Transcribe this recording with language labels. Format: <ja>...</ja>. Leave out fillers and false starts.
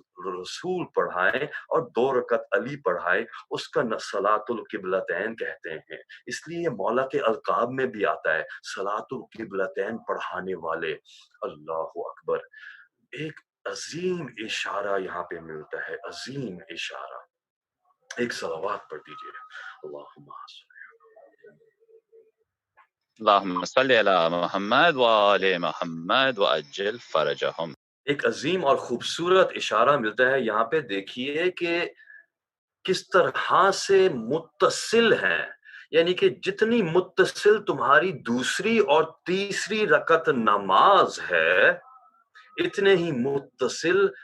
<ur>رسول پڑھائیں اور 2 رکعت علی پڑھائے، اس کا صلاۃ القبلتین کہتے ہیں۔ اس لیے مولا کے القاب میں بھی آتا ہے صلاۃ القبلتین پڑھانے والے۔ اللہ اکبر۔ ایک عظیم اشارہ یہاں پہ ملتا ہے، عظیم اشارہ۔ ایک صلوات پڑھ دیجئے، اللہم</ur> <ar>اللهم صل على محمد وآل محمد وعجل فرجهم۔</ar> <ur>ایک عظیم اور خوبصورت اشارہ ملتا ہے یہاں پہ، دیکھیے کہ کس طرح سے متصل ہیں، یعنی کہ جتنی متصل تمہاری دوسری اور تیسری رکعت نماز ہے، اتنے ہی متصل</ur>